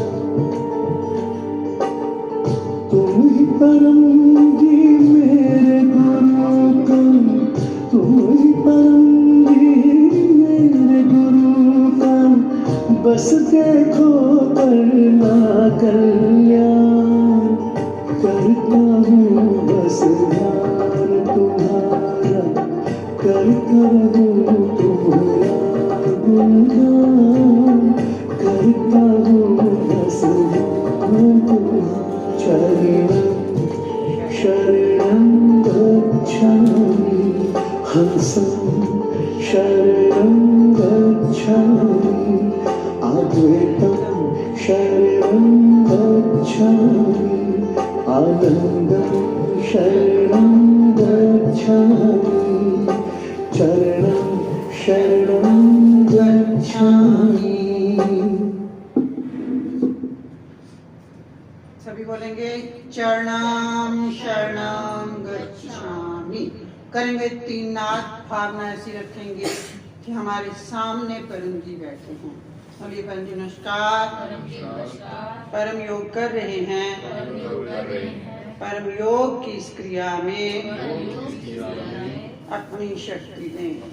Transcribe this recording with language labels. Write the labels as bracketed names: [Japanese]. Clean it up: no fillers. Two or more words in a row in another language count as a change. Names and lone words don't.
[Hindi] तुम ही परम जी मेरे गुरुकम, तुम ही परम जी मेरे गुरुकम, बस देखो करना कल्याण। करता हूँ बस ध्यान तुम्हारा, करता हूँ तुम्हारा गुणगान, करता हूँ बस ध्यान तुम्हारा। [Sanskrit] शरणं गच्छामि हंसं शरणं गच्छामि, अद्वैतं शरणं गच्छामि, आनन्दं शरणं गच्छामि, चरणं शरणं गच्छामि। [Hindi] सभी बोलेंगे [Sanskrit] चरणम शरणम गच्छामि। [Hindi] करेंगे 3 नाद। भावना ऐसी रखेंगे कि हमारे सामने परम जी बैठे हैं। बोलिए परम जी नमस्कार। परम योग कर रहे हैं। परम योग की इस क्रिया में अपनी शक्ति दें,